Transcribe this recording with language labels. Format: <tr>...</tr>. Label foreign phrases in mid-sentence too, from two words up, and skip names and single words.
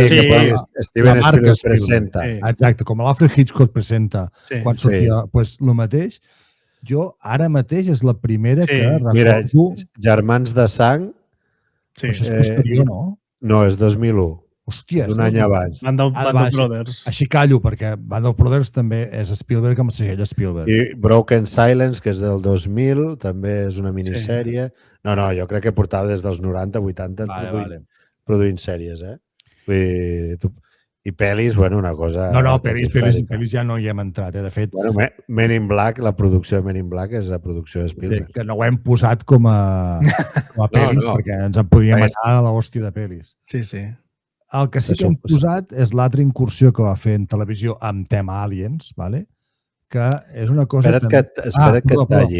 <ca>de Steven Spielberg presenta. Exacte, com l'Alfred Hitchcock presenta quan sortia. Doncs el mateix, jo ara mateix és la primera que recordo... Mira, Germans de sang... Això és posterior, no? No, és 2001. Hòstia, un any abans. Band of Brothers. Així callo, perquè Band of Brothers també és Spielberg amb el segell Spielberg. I Broken Silence, que és del 2000, també és una minissèrie. No, jo crec que portava des dels 90, 80 produint sèries, I pel·lis, una cosa... No, pel·lis ja no hi hem entrat, De fet... Men in Black, la producció de Men in Black és la producció de Spielberg. Que no ho hem posat com a pel·lis, perquè ens en podríem anar a l'hòstia de pel·lis. Sí. El que sí que hem posat és l'altra incursió que va fer en televisió amb tema Aliens, que és una cosa... Espera't que et talli,</ca>